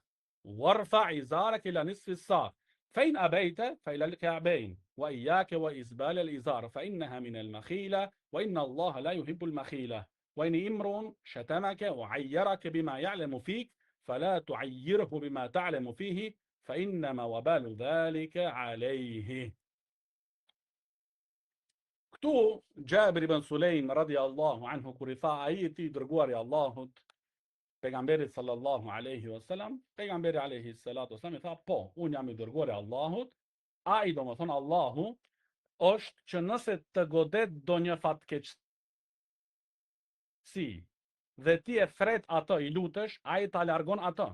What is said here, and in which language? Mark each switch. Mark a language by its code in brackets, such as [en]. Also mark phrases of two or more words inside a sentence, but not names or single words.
[ar] وارفع إزارك إلى نصف الساق فإن أبيت فإلى الكعبين وإياك وإسبال الإزار فإنها من المخيلة وإن الله لا يحب المخيلة وإن امرؤ شتمك وعيرك بما يعلم فيك فلا تعيره بما تعلم فيه فإنما وبال ذلك عليه. [sq] Këtu Gjabir ibn Sulejm [ar] رضي الله عنه [sq] kur I tha ai I tij dërguari I Allahut pejgamberit [ar] صلى الله عليه وسلم, [sq] pejgamberi [ar] عليه الصلاة والسلام [sq] I tha po, unë jam I dërguari I Allahut, ai domethënë Allahu është që nëse të godet donjë fatkeqësi dhe ti e thret atë I lutesh, ai ta largon atë.